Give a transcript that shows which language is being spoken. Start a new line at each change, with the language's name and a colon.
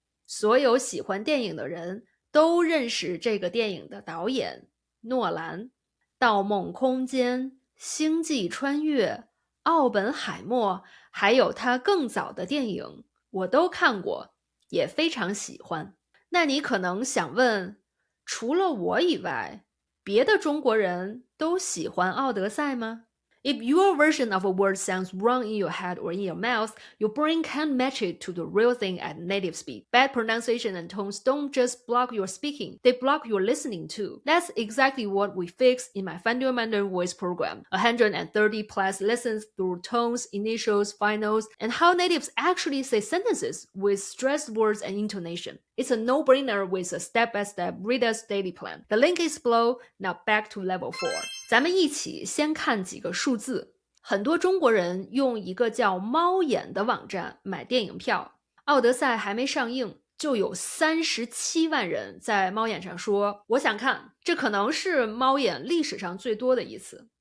Chinese: 所有喜欢电影的人都认识这个电影的导演诺兰。《盗梦空间》 星际穿越、奥本海默，还有他更早的电影，我都看过，也非常喜欢。那你可能想问，除了我以外，别的中国人都喜欢奥德赛吗？
English: If your version of a word sounds wrong in your head or in your mouth, your brain can't match it to the real thing at native speed. Bad pronunciation and tones don't just block your speaking, they block your listening too. That's exactly what we fix in my Find Your Mandarin Voice program. 130 plus lessons through tones, initials, finals, and how natives actually say sentences with stressed words and intonation. It's a no-brainer with a step-by-step reader's daily plan. The link is below. Now back to level 4.
Chinese: 咱们一起先看几个数字。很多中国人用一个叫猫眼的网站买电影票，奥德赛还没上映，就有37万人在猫眼上说我想看，这可能是猫眼历史上最多的一次。